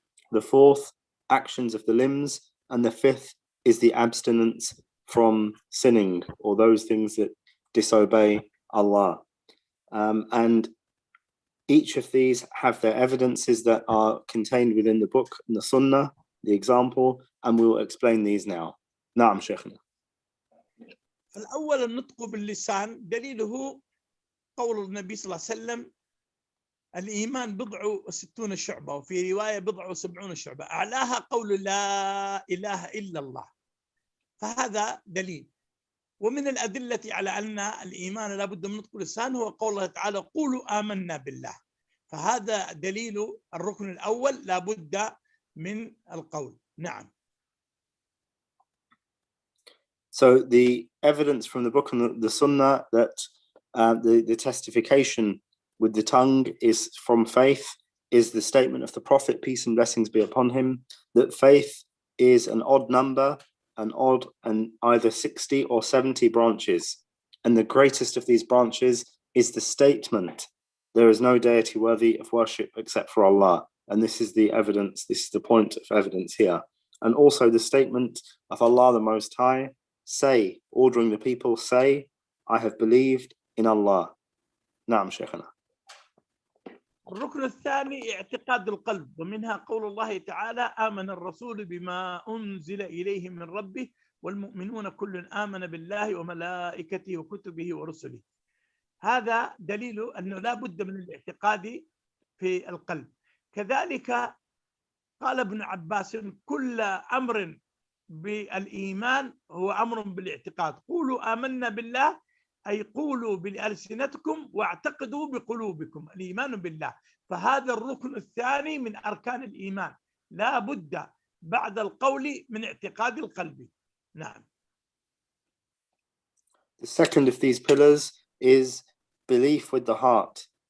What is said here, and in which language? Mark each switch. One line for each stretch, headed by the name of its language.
English: The fourth, actions of the limbs. And the fifth is the abstinence from sinning, or those things that disobey Allah. And each of these have their evidences that are contained within the book and the Sunnah, the example, and we'll explain these now.
Arabic: نعم شيخنا. فالأول النطق باللسان دليله قول النبي صلى الله عليه وسلم: الإيمان 60 شعبة، وفي رواية 70 شعبة، أعلاها قول لا إله إلا الله. فهذا دليل. ومن الأدلة على أن الإيمان لا بد من نطق اللسان هو قول الله تعالى: قولوا آمنا بالله. فهذا دليل الركن الأول، لا بد من القول. نعم.
English: So the evidence from the book and the Sunnah that the testification with the tongue is from faith is the statement of the Prophet, peace and blessings be upon him, that faith is an odd number, and either 60 or 70 branches. And the greatest of these branches is the statement, there is no deity worthy of worship except for Allah. And this is the evidence, this is the point of evidence here. And also the statement of Allah the Most High, say, ordering the people, say, I have believed in Allah.
Arabic: نعم شيخنا. الركن الثاني اعتقاد القلب، ومنها قول الله تعالى: آمن الرسول بما أنزل إليه من ربه والمؤمنون كل آمن بالله وملائكته وكتبه ورسله. هذا دليل أنه لا بد من الاعتقاد في القلب. كذلك قال ابن عباس كل أمر بالإيمان هو أمر بالاعتقاد. قولوا آمنا بالله أي قولوا بألسنتكم واعتقدوا بقلوبكم، الإيمان بالله. فهذا الركن الثاني من أركان الإيمان، لا بد بعد القول من اعتقاد القلب. نعم.
English: The second of these pillars is belief with the heart.